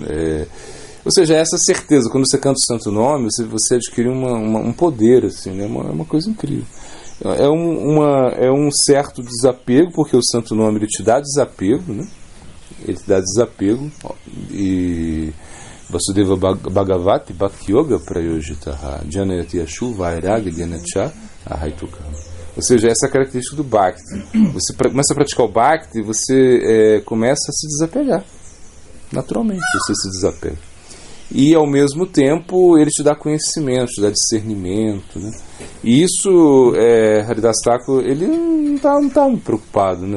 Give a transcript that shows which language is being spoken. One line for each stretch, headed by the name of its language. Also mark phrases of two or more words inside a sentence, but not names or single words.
Portuguese: Ou seja, essa certeza, quando você canta o Santo Nome, você adquire um poder, assim, né? É uma coisa incrível. É um certo desapego, porque o Santo Nome ele te dá desapego, né? Ele te dá desapego.
Sanskrit: E Vasudeva Bhagavati Bhakti Yoga Prayojitaha Janayati Yashu Vairagya Dhyanatcha Ahaitukam.
Portuguese: Ou seja, essa é a característica do Bhakti. Você começa a praticar o Bhakti, você começa a se desapegar. Naturalmente, você se desapega. E ao mesmo tempo ele te dá conhecimento, te dá discernimento, né? E isso, Haridas Thakur, ele não estava preocupado, né?